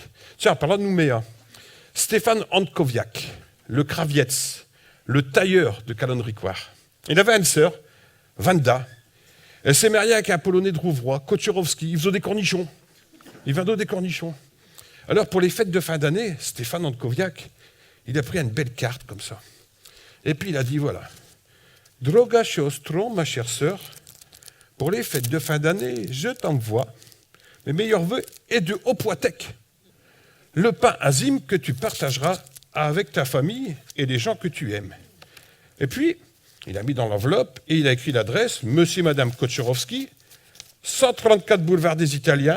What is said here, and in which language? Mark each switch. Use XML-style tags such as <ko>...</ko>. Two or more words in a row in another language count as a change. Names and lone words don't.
<fr>Tiens, en parlant de Nouméa, Stéphane Antkowiak, le Kravietz, le tailleur de Kalonne-Ricoire. Il avait une sœur, Wanda. Elle s'est mariée avec un Polonais de Rouvroy, Koczorowski. Ils faisaient des cornichons. Ils vendaient des cornichons. Alors, pour les fêtes de fin d'année, Stéphane Antkowiak, il a pris une belle carte comme ça. Et puis, il a dit, voilà, «</fr> <pl>Droga siostro,</pl> <fr>ma chère sœur, pour les fêtes de fin d'année, je t'envoie mes meilleurs vœux et de Opłatek. » le pain azim que tu partageras avec ta famille et les gens que tu aimes. Et puis, il a mis dans l'enveloppe et il a écrit l'adresse, Monsieur et Madame Kocherovski, 134 boulevard des Italiens.</fr>